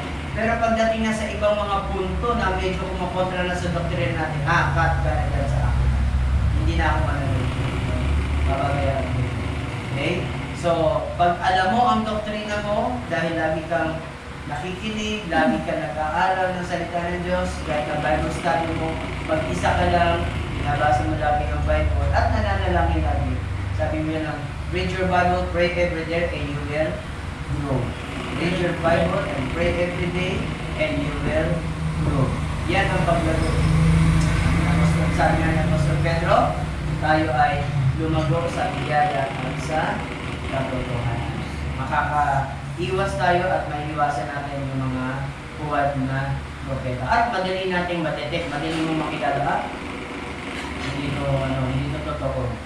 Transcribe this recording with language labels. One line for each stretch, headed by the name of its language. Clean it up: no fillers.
Filipino: Pero pagdating na sa ibang mga punto na medyo kumakontra na sa doktrina natin, cut ka na dyan sa akin. Hindi na ako manunod. Babagayan ko. Okay? So, pag alam mo ang doktrina mo, dahil lagi kang nakikinig, lagi ka nag-aaral ng salita ng Diyos, kahit ang Bible study mo, pag isa ka lang, binabasa mo lagi ang Bible, at nananalangin lagi. Sabi mo yan lang,
English: read your Bible, pray every day, and you will grow. Read your Bible and pray every day, and you will grow.
Filipino: Yan ang paglago. Sabi nga ng Pastor Pedro, tayo ay lumago sa biyaya at sa katotohanan. Makakaiwas tayo at maiiwasan natin yung mga huwad na propeta. At madali nating madetect, madali mo makilala. Hindi to totoo.